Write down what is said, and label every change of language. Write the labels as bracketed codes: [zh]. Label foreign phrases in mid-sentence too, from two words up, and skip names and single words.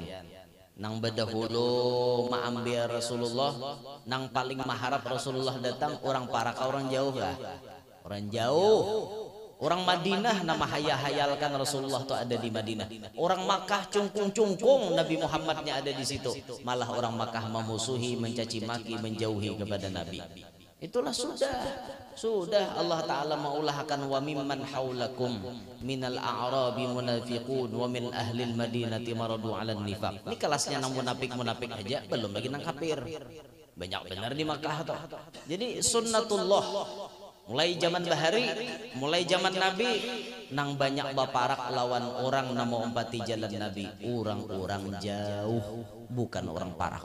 [bjn] Nang bedahulu maambil Rasulullah, nang paling maharap Rasulullah datang orang parak orang jauh lah, orang jauh. Orang Madinah nama hayalkan Rasulullah tuh ada di Madinah. Orang Makkah cungkung Nabi Muhammadnya ada di situ. Malah orang Makkah memusuhi, mencaci maki, menjauhi kepada Nabi. Itulah sudah Allah Ta'ala maulahkan [ar] وممن حولكم من الأعراب منافقون ومن أهل المدينة مردوا على النفاق. [bjn] Ini kelasnya nang munafik aja, belum lagi nang kafir. Banyak benar di Makkah tuh. Jadi sunnatullah mulai zaman bahari, mulai zaman Nabi, nang banyak baparak lawan orang nama umpati jalan Nabi. Orang-orang jauh, bukan orang parak.